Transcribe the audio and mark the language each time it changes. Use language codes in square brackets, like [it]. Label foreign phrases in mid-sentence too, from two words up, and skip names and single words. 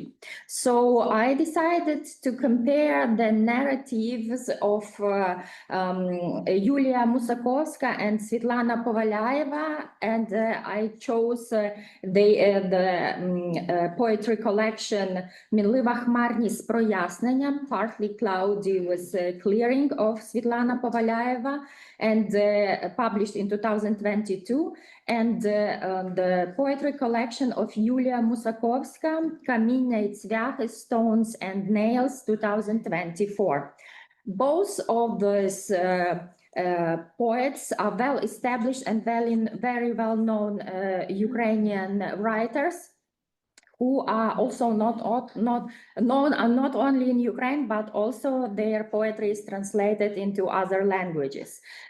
[en] So I decided to compare the narratives of Yulia Musakovska and Svetlana Povalyeva, and I chose the poetry collection [uk] Мінлива хмарність з проясненням, [en] partly cloudy with clearing of Svetlana Povalyeva, and published in 2022, and the poetry collection of Yulia Musakovska, [uk] Каміння і цвяхи, [en] Stones and Nails, 2024. Both of these poets are well established and very well known Ukrainian writers, who are also not only in Ukraine, but also their poetry is translated into other languages.